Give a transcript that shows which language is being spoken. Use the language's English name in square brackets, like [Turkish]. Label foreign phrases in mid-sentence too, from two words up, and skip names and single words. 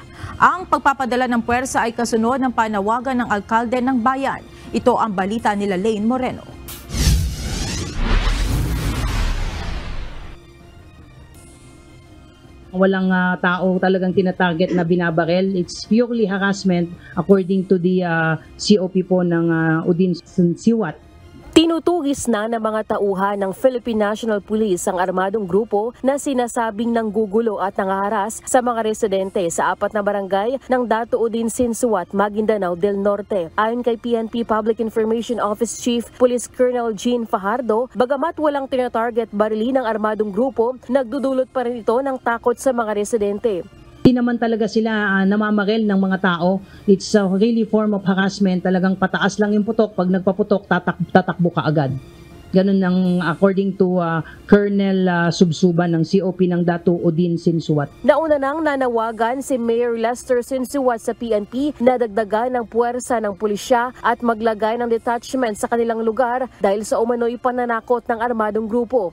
[Filipino] Ang pagpapadala ng puwersa ay kasunod ng panawagan ng alkalde ng bayan. Ito ang balita nila Lane Moreno. Walang tao talagang tinatarget na binabarel. [English] It's purely harassment according to the COP po ng Odin Siwat. [Filipino] Tinutugis na ng mga tauhan ng Philippine National Police ang armadong grupo na sinasabing nanggugulo at nangaharas sa mga residente sa 4 na barangay ng Datu Odin Sinsuat, Maguindanao del Norte. Ayon kay PNP Public Information Office Chief Police Colonel Jean Fajardo, bagamat walang tinatarget barili ng armadong grupo, nagdudulot pa rin ito ng takot sa mga residente. Hindi naman talaga sila namamarel ng mga tao. [English] It's a really form of harassment. [Filipino] Talagang pataas lang yung putok. Pag nagpaputok, tatakbo ka agad. Ganun ang [English] according to [Filipino] Colonel Subsuban ng COP ng Datu Odin Sinsuat. Nauna nang nanawagan si Mayor Lester Sinsuat sa PNP na dagdagan ng puwersa ng pulisya at maglagay ng detachment sa kanilang lugar dahil sa umano'y pananakot ng armadong grupo.